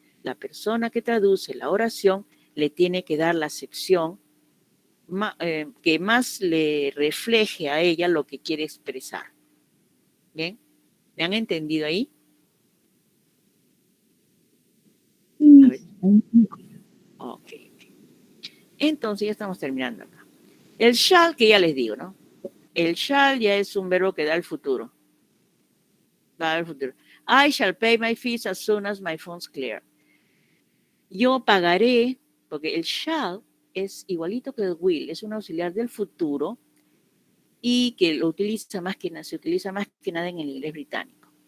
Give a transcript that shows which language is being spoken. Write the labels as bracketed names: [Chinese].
[Spanish] La persona que traduce la oración le tiene que dar la acepción que más le refleje a ella lo que quiere expresar. ¿Bien? ¿Me han entendido ahí? A ver. Ok. Entonces ya estamos terminando acá. El shall, que ya les digo, ¿no? El shall ya es un verbo que da el futuro. Va al futuro. [English] I shall pay my fees as soon as my funds clear. [Spanish] Yo pagaré, porque el shall es igualito que el will, es un auxiliar del futuro y que lo utiliza más que nada, se utiliza más que nada en el inglés británico.